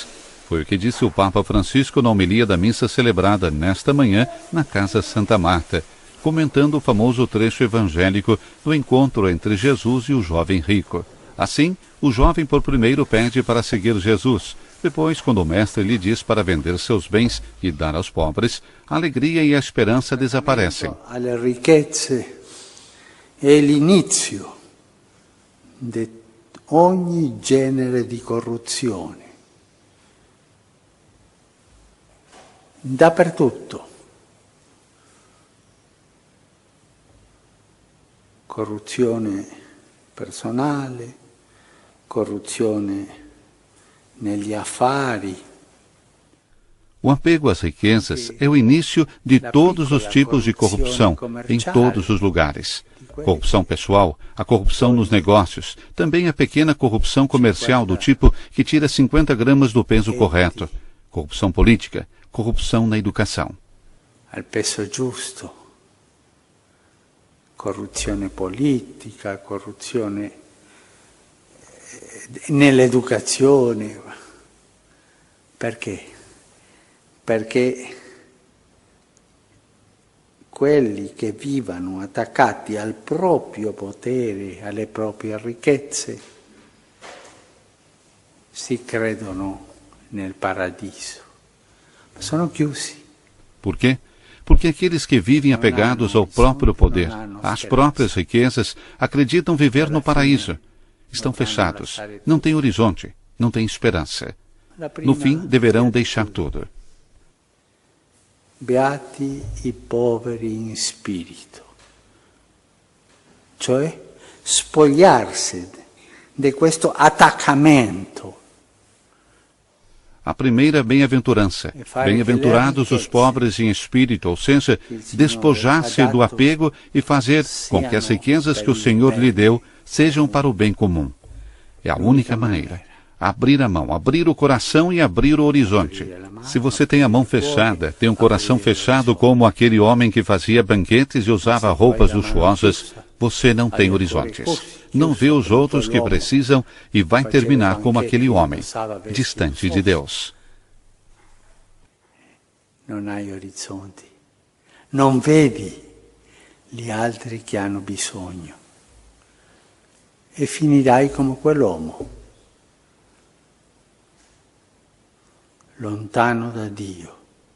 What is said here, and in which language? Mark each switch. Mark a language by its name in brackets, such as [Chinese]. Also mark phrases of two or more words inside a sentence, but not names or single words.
[Portuguese] Foi o que disse o Papa Francisco na homilia da missa celebrada nesta manhã na Casa Santa Marta, comentando o famoso trecho evangélico do encontro entre Jesus e o jovem rico. Assim, o jovem por primeiro pede para seguir Jesus. Depois, quando o mestre lhe diz para vender seus bens e dar aos pobres, a alegria e a esperança desaparecem. [Italian] Alle ricchezze è l'inizio di ogni genere di corruzione. Dappertutto. Corruzione personale, corruzione negli affari. [Portuguese] O apego às riquezas é o início de todos os tipos de corrupção, em todos os lugares. Corrupção pessoal, a corrupção nos negócios, também a pequena corrupção comercial do tipo que tira 50 gramas do peso correto. Corrupção política, corrupção na educação. [Italian] Al peso giusto. Corruzione politica, corruzione nell'educazione. Perché? Perché quelli che vivano attaccati al proprio potere, alle proprie ricchezze, si credono nel paradiso, ma sono chiusi. [Portuguese] Por quê? Porque aqueles que vivem apegados ao próprio poder, às próprias riquezas, acreditam viver no paraíso. Estão fechados, não têm horizonte, não têm esperança. No fim, deverão deixar tudo. [Italian] Beati i poveri in spirito, cioè spogliarsi di questo attaccamento. [Portuguese] A primeira bem-aventurança. Bem-aventurados os pobres em espírito, ou seja, despojar-se do apego e fazer com que as riquezas que o Senhor lhe deu sejam para o bem comum. É a única maneira. Abrir a mão, abrir o coração e abrir o horizonte. Se você tem a mão fechada, tem um coração fechado como aquele homem que fazia banquetes e usava roupas luxuosas, você não tem horizontes. Não vê os outros que precisam e vai terminar como aquele homem, distante de Deus. [Italian] Non hai orizzonti. Non vedi gli altri che hanno bisogno. E finirai come quell'uomo, lontano da Dio,